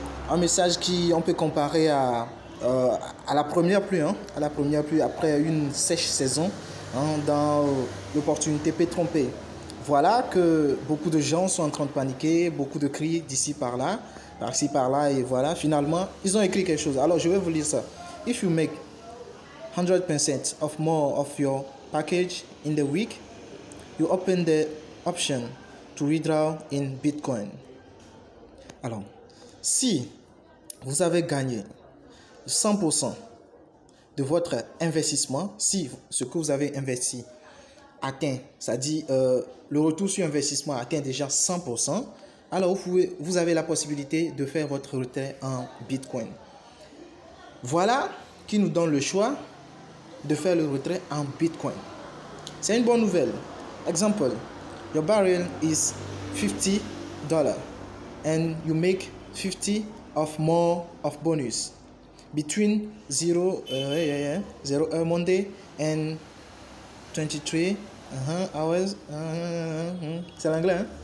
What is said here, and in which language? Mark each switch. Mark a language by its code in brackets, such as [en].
[fr] Un message qui on peut comparer à la première pluie, à la première pluie après une sèche saison dans l'opportunité Pétrompé. Voilà que beaucoup de gens sont en train de paniquer, beaucoup de cris d'ici par là, par-ci par-là, et voilà, finalement, ils ont écrit quelque chose. Alors, je vais vous lire ça. [en] If you make 100% of more of your package in the week, you open the option to withdraw in Bitcoin. [fr] Alors, si vous avez gagné 100% de votre investissement, si ce que vous avez investi atteint, c'est-à-dire le retour sur investissement atteint déjà 100%, alors vous avez la possibilité de faire votre retrait en Bitcoin. Voilà qui nous donne le choix de faire le retrait en Bitcoin. C'est une bonne nouvelle. [en] Exemple, your barrel is $50 and you make 50 of more of bonus between 0 Monday and 23 hours. [fr] C'est l'anglais, hein?